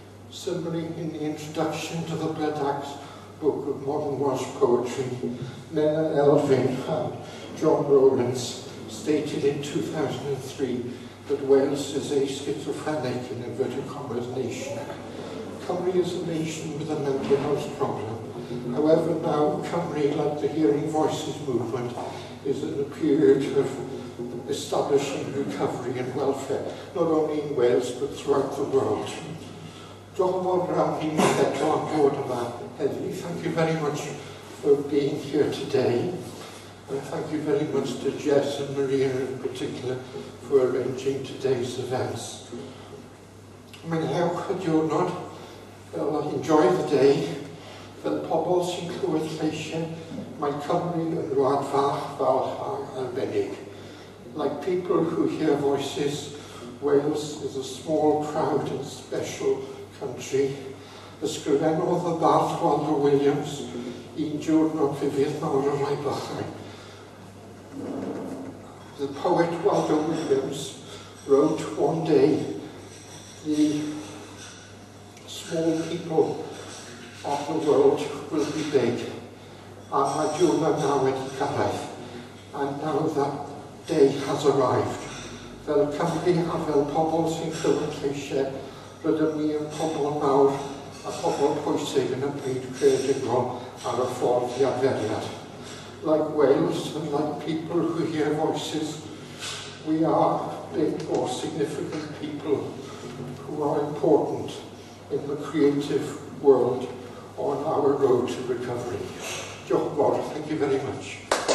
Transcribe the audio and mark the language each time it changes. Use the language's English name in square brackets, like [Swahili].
[English] Similarly, in the introduction to the Blood Axe book of modern Welsh poetry, Menna Elfyn and John Rowlands stated in 2003 that Wales is a schizophrenic, in inverted commas, nation. Cymru is a nation with a mental health problem. However, now Cymru, like the Hearing Voices movement, is in a period of establishing recovery and welfare, not only in Wales but throughout the world. [Welsh] Diolch yn fawr iawn i ni eto am bod yma heddi. [English] Thank you very much for being here today. And thank you very much to Jess and Maria in particular for arranging today's events. [Welsh] Mwynhewch y diwrnod, fel [English] enjoy the day, [Welsh] fel pobl sy'n clywed lleisiau, mae Cymru yn wlad fach, falch a arbennig. [English] Like people who hear voices, Wales is a small, proud and special country. [Welsh] Ysgrifennodd y bardd Waldo Williams un diwrnod fydd mawr o mai bychau. [English] The poet Waldo Williams wrote one day, the small people of the world will be big, [Welsh] a mae diwrnod nawr wedi cyrraedd, [English] and now that day has arrived. [Welsh] Fel Cymru a fel pobl sy'n clywed lleisiau, rydym ni yn pobl mawr a pobl pwysig yn y byd creadigol ar y ffordd i adferiad. [English] Like Wales and like people who hear voices, we are big or significant people who are important in the creative world on our road to recovery. [Welsh] Diolch yn fawr. [English] Thank you very much.